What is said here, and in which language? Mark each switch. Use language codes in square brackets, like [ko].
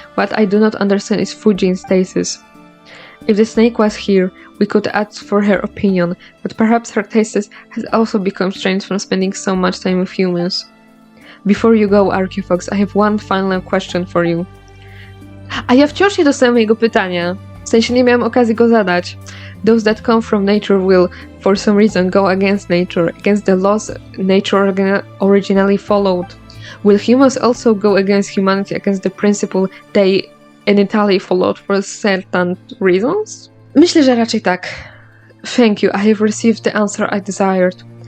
[en] What I do not understand is Fujin's tastes. If the snake was here, we could ask for her opinion, but perhaps her tastes has also become strange from spending so much time with humans. Before you go, Archifox, I have one final question for you. [pl] A ja wciąż nie dostałem jego pytania. W sensie nie miałem okazji go zadać. [en] Those that come from nature will, for some reason, go against nature, against the laws nature originally followed. Will humans also go against humanity, against the principle they initially followed for certain reasons? [pl] Myślę, że raczej tak. [en] Thank you, I have received the answer I desired.